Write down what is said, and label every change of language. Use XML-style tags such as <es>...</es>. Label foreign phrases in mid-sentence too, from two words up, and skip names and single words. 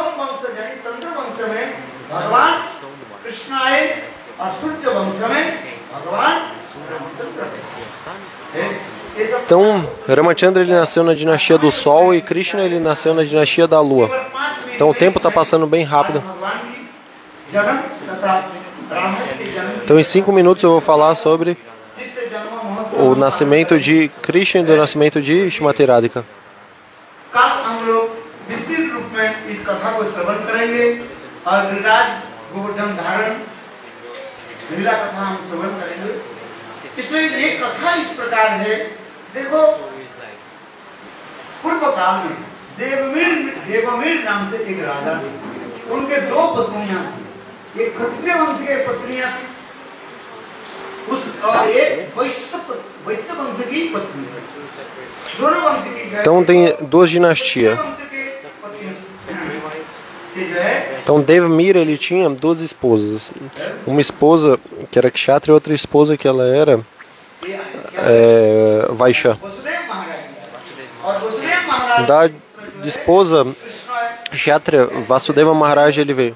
<pt>Então, Ramachandra ele nasceu na dinastia do Sol e Krishna ele nasceu na dinastia da Lua. Então o tempo está passando bem rápido. Então em 5 minutos eu vou falar sobre o nascimento de Krishna e do nascimento de Shrimati Radhika.</pt> <hi>इसलिए ये कथा इस प्रकार है। देखो पूर्व काल में देवमीर नाम से एक राजा थे, उनके 2 पत्नियां थी, एक क्षत्रिय वंश की पत्नियां थी और एक वैश्य वंश की पत्नी थी। दोनों वंश की</hi> <pt>Então tem 2 dinastias. Então Devamira ele tinha 2 esposas. Uma esposa que era Kshatriya e outra esposa que ela era Vaishya. Da esposa Kshatriya, Vasudeva Maharaj ele veio.</pt>